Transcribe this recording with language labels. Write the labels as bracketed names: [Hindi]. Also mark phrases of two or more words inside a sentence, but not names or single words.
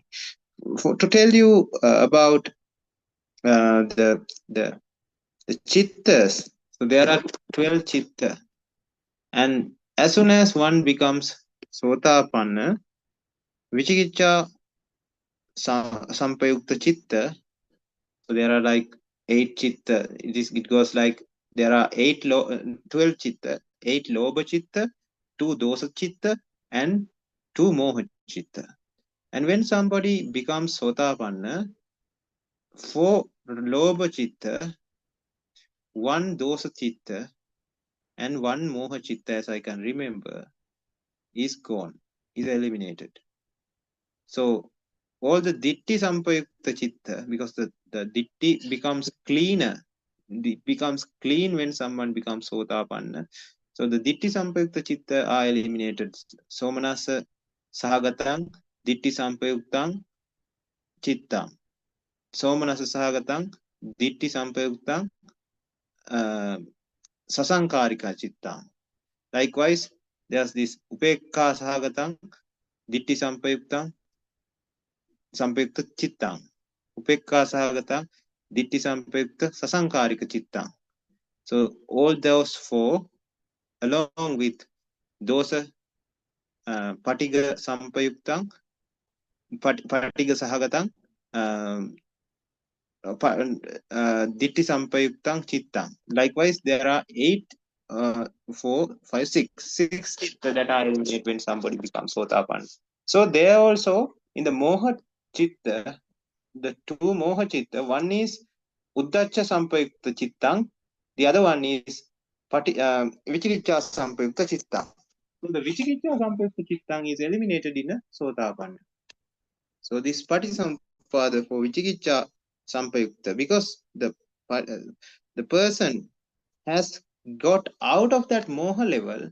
[English] To tell you about the chittas So there are 12 chitta. And as soon as one becomes Sotapanna, [Pali] Vichikicha Sampayukta chitta, [English] so there are like 8 chitta. It goes like there are 12 chitta, 8 [Pali] Lobha chitta, [English] 2 [Pali] Dosa chitta, [English] and 2 [Pali] Moha chitta. [English] And when somebody becomes Sotapanna, 4 [Pali] Lobha chitta, [English] 1 [Pali] Dosa chitta, [English] and 1 [Pali] Moha chitta, [English] as I can remember, is gone, is eliminated. So all the [Pali] Ditti Sampayukta chitta, [English] because the Ditti becomes cleaner, it becomes clean when someone becomes Sotapanna. So the [Pali] Ditti Sampayukta chitta [English] are eliminated. [Pali] Somanasa Sahagatang, Ditti Sampayuktang, Chittang. Somanasa Sahagatang, Ditti Sampayuktang, Sasankarika Chittang. [English] Likewise, there's this [Pali] Upekka Sahagatang, Ditti Sampayuktang, Sampayukta Chittang. Upekka Sahagatang, Ditti Sampayukta, Sasankarika Chittang. [English] So all those 4, along with [Pali] Dosa Patiga Sampayuktang, Patiga Sahagatang, Ditti Sampayuktang Chittang. [English] Likewise, there are 8, 4, 5, 6 chitta that are eliminated when somebody becomes Sotapanna. So there also in the [Pali] Moha chitta, [English] the 2 [Pali] Moha chitta, [English] one is [Pali] Uddacca Sampayukta Chittang, [English] the other one is [Pali] Vichikicha Sampayukta Chittang. [English] So the [Pali] Vichikicha Sampayukta Chittang [English] is eliminated in a Sotapanna. So this Patisampada for [Pali] Vichikicha Sampayukta, [English] because the person has got out of that Moha level.